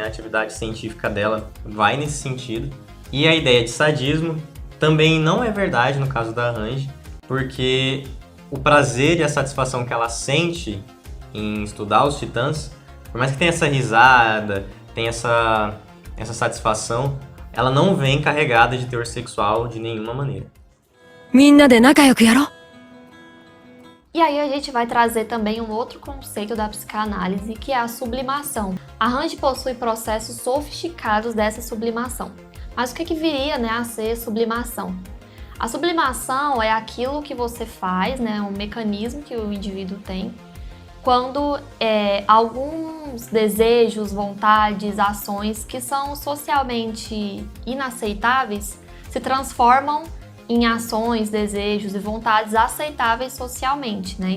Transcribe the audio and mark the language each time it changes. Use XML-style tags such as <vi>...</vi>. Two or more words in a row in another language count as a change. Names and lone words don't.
<pt>A atividade científica dela vai nesse sentido. E a ideia de sadismo também não é verdade no caso da Hanji, porque o prazer e a satisfação que ela sente em estudar os titãs, por mais que tenha essa risada, tenha essa satisfação, ela não vem carregada de teor sexual de nenhuma maneira.</pt> <ja>みんなで仲良くやろう。</ja> <pt>E aí a gente vai trazer também um outro conceito da psicanálise, que é a sublimação. A Hanji possui processos sofisticados dessa sublimação. Mas o que viria, né, a ser sublimação? A sublimação é aquilo que você faz, né, um mecanismo que o indivíduo tem, quando alguns desejos, vontades, ações que são socialmente inaceitáveis se transformam em ações, desejos e vontades aceitáveis socialmente, né?</pt>